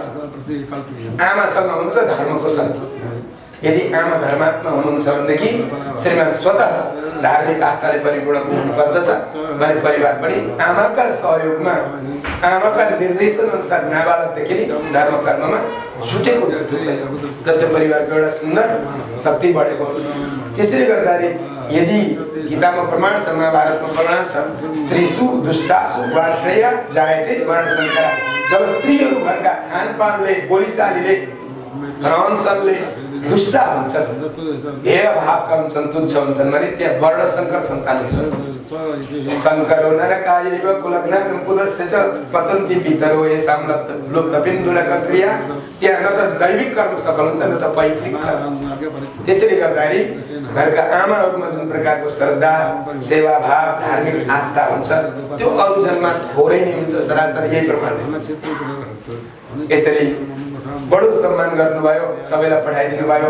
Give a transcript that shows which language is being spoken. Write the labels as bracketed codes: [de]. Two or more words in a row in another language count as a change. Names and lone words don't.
[ne] आमासँग हुन्छ धर्मको शक्ति। यदि आमा धर्मात्मा हुनुहुन्छ भनेदेखि श्रीमान स्वतः धार्मिक आस्थाले परिपूर्ण हुनुपर्दछ भने परिवार पनि आमाका सहयोगमा आमाका निर्देशन अनुसार नाबालकदेखि धर्म कर्ममा छुटेको हुन्छ र त्यो परिवारको एउटा सुन्दर शक्ति बढेको हुन्छ। त्यसैले गर्दाखेरि यदि गीतामा प्रमाण छ, महाभारतमा प्रमाण छ, [sa] स्त्रीसु दुष्टासु वार्ष्णेया जायते वर्णशङ्करा। [ne] जब स्त्रीहरू घरका खानपानले बोलीचालीले रहनसहनले दुष्टा हुन्छन्, ध्येय भावका हुन्छन्, तुच्छ हुन्छन् भने त्यहाँ वर्णशङ्कर सन्तान हुन्छ। [sa] शङ्करो नरकायैव कुलग्नानं पुलस्य च पतन्ति पितरो येषां लुप्तपिण्डुलक क्रिया। [ne] त्यहाँ न त दैविक कर्म सफल हुन्छ न त पैतृक कर्म। त्यसैले गर्दाखेरि घरका आमाहरूमा जुन प्रकारको श्रद्धा सेवा भाव धार्मिक आस्था हुन्छ त्यो अरू जन्ममा थोरै नै हुन्छ। सरासर यही प्रमाण यसरी बडो सम्मान गर्नुभयो, सबैलाई पठाइदिनु भयो।